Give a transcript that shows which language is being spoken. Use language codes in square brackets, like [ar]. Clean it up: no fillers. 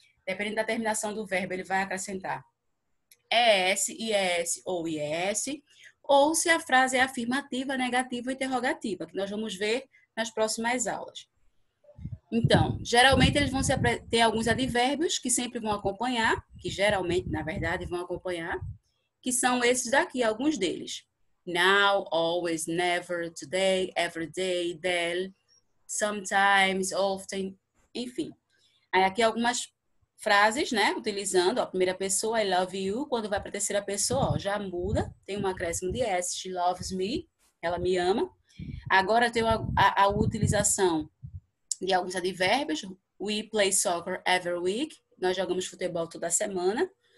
[pt] Dependendo da terminação do verbo, ele vai acrescentar ES, IS ou IS, ou se a frase é afirmativa, negativa ou interrogativa, que nós vamos ver nas próximas aulas. Então, geralmente eles vão ter alguns advérbios que sempre vão acompanhar, que geralmente, na verdade, vão acompanhar, que são esses daqui, alguns deles. [en] Now, always, never, today, every day, then, sometimes, often, enfim. [pt] Aí aqui algumas frases, né, utilizando a primeira pessoa, [en] I love you, [pt] quando vai para a terceira pessoa, ó, já muda, tem um acréscimo de S, [en] she loves me, [pt] ela me ama. Agora tem a utilização de alguns advérbios, [en] we play soccer every week, [pt] nós jogamos futebol toda semana.